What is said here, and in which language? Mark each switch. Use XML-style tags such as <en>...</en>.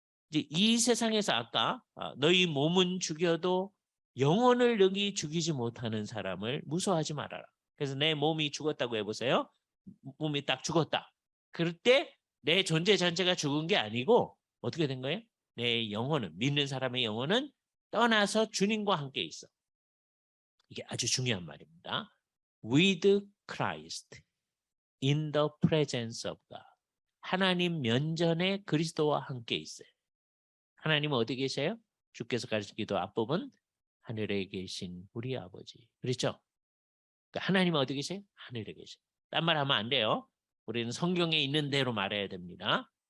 <ko>이제 이 세상에서 아까 너희 몸은 죽여도 영혼을 능히 죽이지 못하는 사람을 무서워하지 말아라. 그래서 내 몸이 죽었다고 해보세요. 몸이 딱 죽었다. 그럴 때 내 존재 전체가 죽은 게 아니고 어떻게 된 거예요? 내 영혼은, 믿는 사람의 영혼은 떠나서 주님과 함께 있어. 이게 아주 중요한 말입니다.</ko> <en>With Christ in the presence of God.</en> <ko>하나님 면전에 그리스도와 함께 있어요. 하나님은 어디 계세요? 주께서 가르치기도 앞부분 하늘에 계신 우리 아버지. 그렇죠? 그러니까 하나님은 어디 계세요? 하늘에 계세요. 딴 말 하면 안 돼요. 우리는 성경에 있는 대로 말해야 됩니다.</ko>